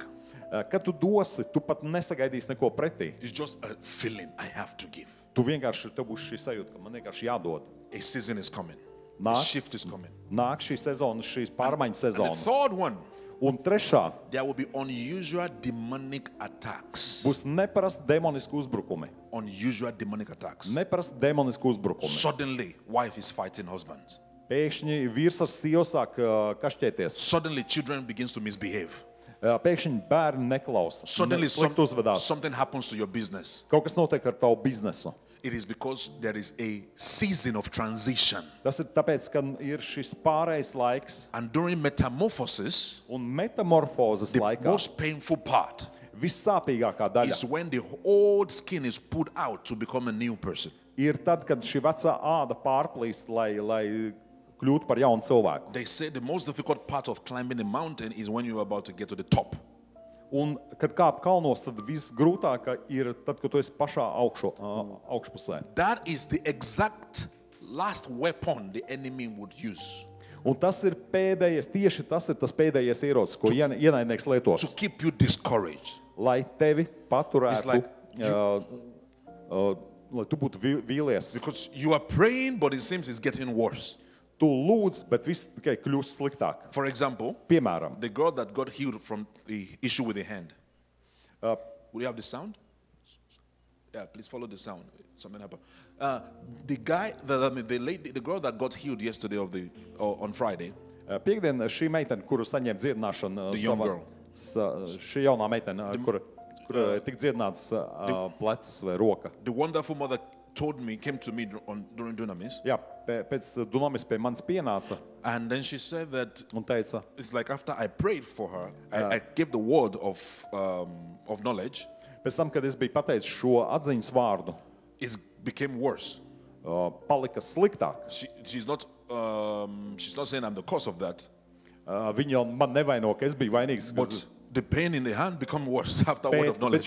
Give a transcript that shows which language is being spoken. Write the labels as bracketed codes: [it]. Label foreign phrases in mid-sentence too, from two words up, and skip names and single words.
[lv] Kad tu dosi, tu pat nesagaidīsi neko pretī. [en] It's just a feeling I have to give. [lv] Tu vienkārši, tev būs šī sajūta, ka man vienkārši jādod. [en] A season is coming. A [lv] Nāk. [en] shift is coming. [lv] Nāk šī sezona, šīs pārmaiņu [en] And the [lv] sezona. [en] third one, [lv] Un trešā [en] there will be unusual demonic attacks. [lv] būs neparasti demoniski uzbrukumi. [en] Unusual demonic attacks. [lv] Neparasti demoniski uzbrukumi. [en] Suddenly, wife is fighting husband. [lv] Pēkšņi vīrs ar sievu sāk kašķēties. [en] Suddenly, children begins to misbehave. [lv] Pēkšņi bērni neklausa. [en] Suddenly, [lv] Slikti uzvedās. [en] something happens to your business. [lv] Kaut kas notiek ar tavu biznesu. [en] It is because there is a season of transition. [lv] Tas ir tāpēc, ka ir šis pārējais laiks [en] And during metamorphosis, [lv] un metamorfozes [en] the [lv] laikā [en] most painful part [lv] vissāpīgākā [en] is [lv] daļa [en] when the old skin is pulled out to become a new person. [lv] ir tad, kad šī vecā āda pārplīst, lai kļūtu par jaunu cilvēku. [en] They say the most difficult part of climbing a mountain is when you are about to get to the top. [lv] Un, kad kāp kalnos, tad viss grūtākā ir tad, kad tu esi pašā augšpusē. [en] That is the exact last weapon the enemy would use [lv] Un tas ir tieši tas ir tas pēdējais ierocis, ko ienaidnieks lietos, [en] to keep you discouraged. [lv] lai tevi paturētu, [en] It's like [lv] lai tu būtu vīlies. [en] Because you are praying, but it seems it's getting worse. [lv] Tu lūdz, bet viss tikai kļūst sliktāk. [en] For example, [lv] Piemēram, [en] the girl that got healed from the issue with the hand. Will you have the sound? Yeah, please follow the sound. Something happened. The girl that got healed yesterday on Friday, [lv] piekdien šī meitene, kuru saņēma dziedināšanu, [en] The young girl. [lv] šī jaunā meitene, kur tika dziedināts plecs vai roka. [en] the wonderful mother came to me during Dunamis, [lv] Jā, pēc Dunamis pie manis pienāca [en] and then she said that [lv] un teica, [en] it's like after I prayed for her, I gave the word of knowledge, [lv] pēc tam, kad es biju pateicis šo atziņas vārdu, [en] it became worse. [lv] palika sliktāk. [en] She's not saying I'm the cause of that, [lv] Viņa jau man nevaino, ka es biju vainīgs, [en] but the pain in the hand became worse after word of [lv] bet [en] knowledge.